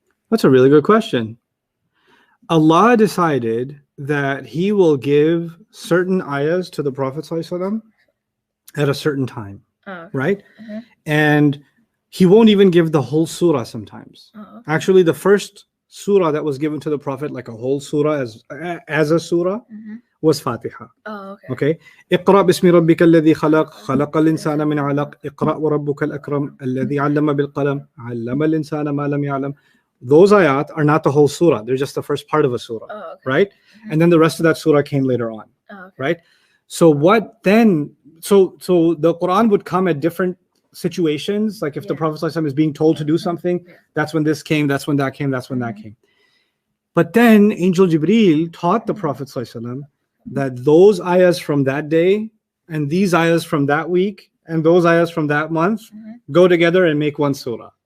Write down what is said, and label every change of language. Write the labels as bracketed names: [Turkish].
[English] That's a really good question. Allah decided that He will give certain ayahs to the Prophet ﷺ at a certain time, Oh. right? Mhm. And He won't even give the whole surah sometimes. Oh. Actually, the first surah that was given to the Prophet, like a whole surah as a surah, Mhm. was Fatiha. Oh. Okay. Okay. [Arabic] اقرأ باسم ربك الذي خلق خلق الإنسان من علق اقرأ وربك الأكرم الذي علم بالقلم علم الإنسان ما لم يعلم. [English] Those ayat are not the whole surah. They're just the first part of a surah, Oh. Okay. right? And then the rest of that surah came later on, Oh. Okay. right? So what then? So the Quran would come at different situations. Like if the Yeah. Prophet ﷺ is being told to do something, Yeah. that's when this came, that's when that came, that's when that came. But then Angel Jibreel taught the Prophet ﷺ that those ayahs from that day and these ayahs from that week and those ayahs from that month go together and make one surah,